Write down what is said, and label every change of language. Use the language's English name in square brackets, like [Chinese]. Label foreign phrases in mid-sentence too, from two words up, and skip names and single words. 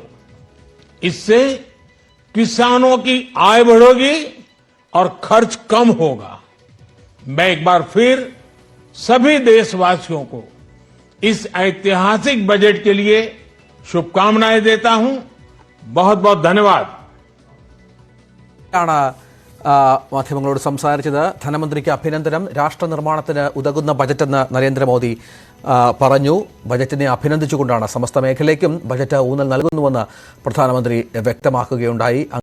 [Hindi] इससे किसानों की आय बढ़ेगी और खर्च कम होगा। मैं एक बार फिर सभी देशवासियों को इस ऐतिहासिक बजट के लिए शुभकामनाएं देता हूं। बहुत बहुत धन्यवाद। [Malayalam] മാധ്യമങ്ങളോട് സംസാരിച്ചത് ധനമന്ത്രിക്ക് അഭിനന്ദനം. രാഷ്ട്ര നിർമ്മാണത്തിന് ഉതകുന്ന ബജറ്റെന്ന് നരേന്ദ്രമോദി പറഞ്ഞു. ബജറ്റിനെ അഭിനന്ദിച്ചുകൊണ്ടാണ് സമസ്ത മേഖലയ്ക്കും ബജറ്റ് ഊന്നൽ നൽകുന്നുവെന്ന് പ്രധാനമന്ത്രി വ്യക്തമാക്കുകയുണ്ടായി.